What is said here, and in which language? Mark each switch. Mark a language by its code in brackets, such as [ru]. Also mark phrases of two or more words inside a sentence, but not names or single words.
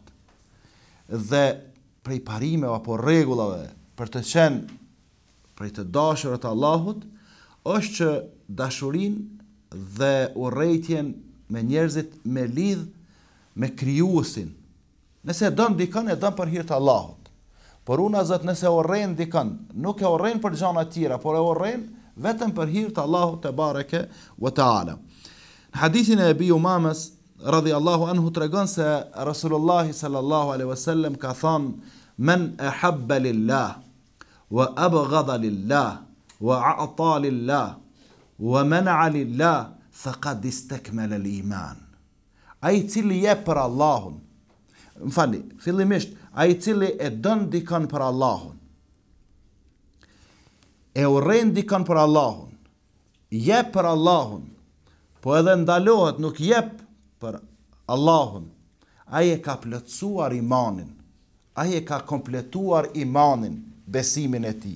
[sq] Dhe prej parimeve apo rregullave për të qenë prej të dashurët e Allahut është që dashurinë dhe urrejtjen me njerëzit me lidh me krijuesin. Nëse don dikon, e don për hir të Allahut. Por unë azat nëse urren dikon, nuk e urren për gjëra të tjera, por e urren vetëm për hir të Allahut [ar] تبارك وتعالى. [sq] Në hadithin e Ebi Umames [ar] رضي الله عنه [sq] tregon se Rasulullah [ar] صلى الله عليه وسلم [sq] ka thënë: [ar] "من أحب لله وأبغض لله وأعطى لله ومنع لله فقد استكمل الإيمان." [sq] Ai cili jep për Allahun, fillimisht ai cili e don dikon për Allahun, e urren dikon për Allahun, jep për Allahun, po edhe ndalohet nuk jep për Allahun, ai e ka plotësuar imanin, ai e ka kompletuar imanin, besimin e tij.